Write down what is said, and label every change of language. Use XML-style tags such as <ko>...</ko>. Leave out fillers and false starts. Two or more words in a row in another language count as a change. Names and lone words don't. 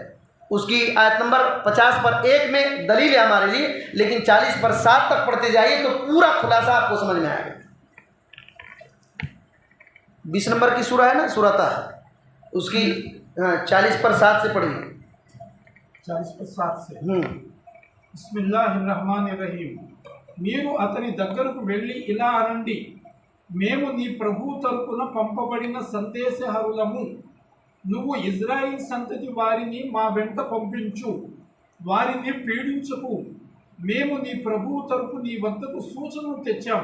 <ur>اس کی آیت نمبر 50 پر 1 میں دلیل ہے ہمارے لیے، لیکن 40 پر 7 تک پڑھتے جائیے تو پورا خلاصہ آپ کو سمجھ میں آئے گا. 20 نمبر کی سورہ ہے نا سورہ طٰہٰ، اس کی 40 پر 7 سے پڑھیے. 40 پر 7 سے</ur> <ar>بسم اللہ الرحمن الرحیم.</ar> <te>మీరు అతని దగ్గరకు వెళ్ళి ఇలా అనండి, మేము నీ ప్రభు తరపున పంపబడిన సందేశహరులము. నువ్వు ఇజ్రాయిల్ సంతతి వారిని మా వెంట పంపించు, వారిని పీడించకు. మేము నీ ప్రభు తరపు నీ వద్దకు సూచనలు తెచ్చాం.</te>